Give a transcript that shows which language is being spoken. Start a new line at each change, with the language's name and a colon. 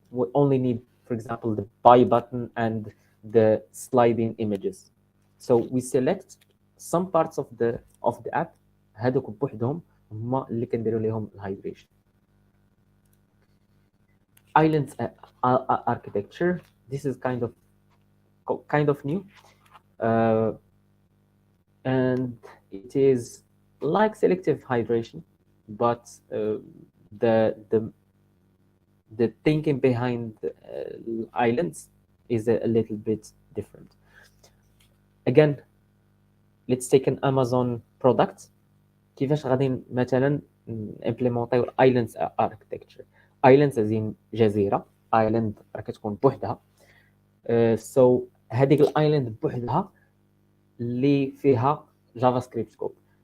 English: We only need, for example, the buy button and the sliding images. So we select some parts of the app.
Arabic: هذوك بوحدهم هما اللي كنديروا لهم الهايدريشن.
English: Islands architecture. This is kind of new, and it is like selective hydration, but the thinking behind islands is a little bit different. Again, let's take an Amazon product.
Arabic: كيفاش غادي مثلا implementيو islands architecture. islands زين جزيره، island راه كتكون بوحدها. so هذيك الايلاند بوحدها اللي فيها جافا سكريبت كود.